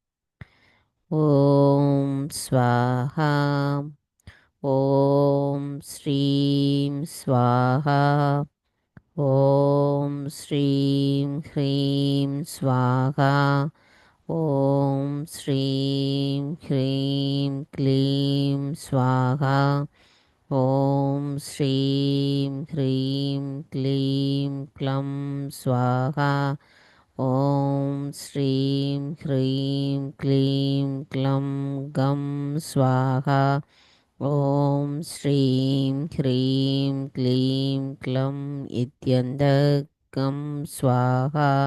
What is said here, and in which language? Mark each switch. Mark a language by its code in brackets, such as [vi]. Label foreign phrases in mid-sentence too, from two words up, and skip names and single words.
[sa] ॐ स्वाहा, ॐ श्रीं स्वाहा, ॐ श्रीं ह्रीं स्वाहा, ॐ श्रीं ह्रीं क्लीं स्वाहा। ॐ श्रीं ह्रीं क्लीं क्लं स्वाहा। ॐ श्रीं ह्रीं क्लीं क्लं गं स्वाहा। ॐ श्रीं ह्रीं क्लीं क्लं इत्यन्दकं स्वाहा।